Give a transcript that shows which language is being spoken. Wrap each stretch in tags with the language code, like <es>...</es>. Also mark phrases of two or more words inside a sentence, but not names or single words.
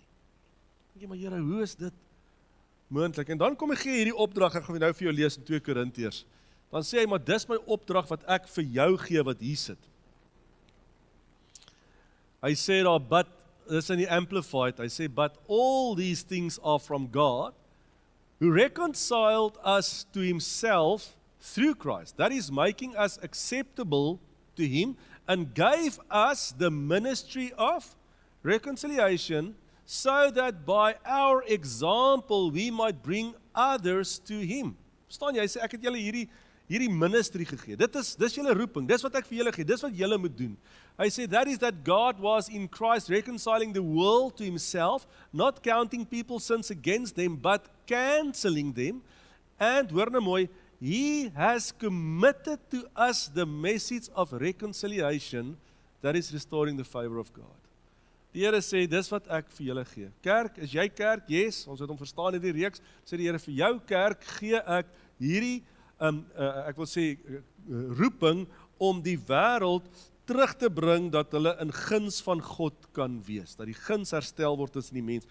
<af>Dink jy, maar Here, hoe is dit moontlik? En dan kom ek gee hierdie opdrag, ek gaan nou vir jou lees in 2 Korintiërs. Dan sê hy, maar dis my opdrag wat ek vir jou gee wat hier sit. Hy sê daar, but, dis in die Amplified, hy sê,</af> <en>but all these things are from God, who reconciled us to himself through Christ. That is, making us acceptable to him, and gave us the ministry of reconciliation, so that by our example we might bring others to him.</en> <af>Verstaan jy? Hy sê, ek het julle hierdie ministry gegee. Dis julle roeping, dis wat ek vir julle gee, dis wat julle moet doen. Hy sê,</af> <en>that is that God was in Christ reconciling the world to himself, not counting people's sins against them, but cancelling them. And,</en> <af>hoor nou mooi,</af> <en>he has committed to us the message of reconciliation, that is restoring the favor of God.</en> <af>Die Here sê, dis wat ek vir julle gee. Kerk, is jy kerk? Yes, ons het hom verstaan in die reeks, sê die Here, vir jou kerk gee ek hierdie, ek wil sê, roeping om die wêreld terug te bring, dat hulle in guns van God kan wees, dat die guns herstel word tussen die mens.</af>